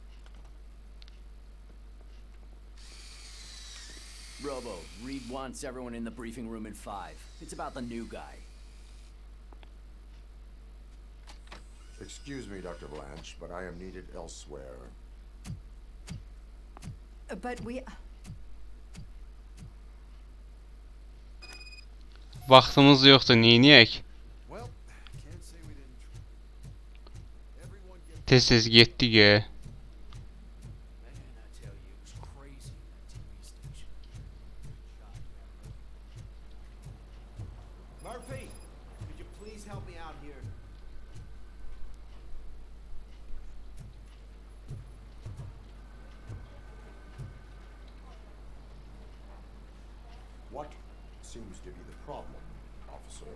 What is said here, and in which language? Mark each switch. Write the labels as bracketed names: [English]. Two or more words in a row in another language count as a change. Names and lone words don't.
[English] Robo, Reed wants everyone in the briefing room in 5. It's about the new guy. Excuse me, Dr. Blanche, but I am needed elsewhere. But we... [Azerbaijani] Vaxtımız yoxdur, neyniyək? [English] Well, can't say we didn't try. Everyone get... [Azerbaijani] Tez-tez getdik, [English] Man, I tell you, it was crazy in that TV station. Murphy, could you please help me out here? What seems to be the problem, officer?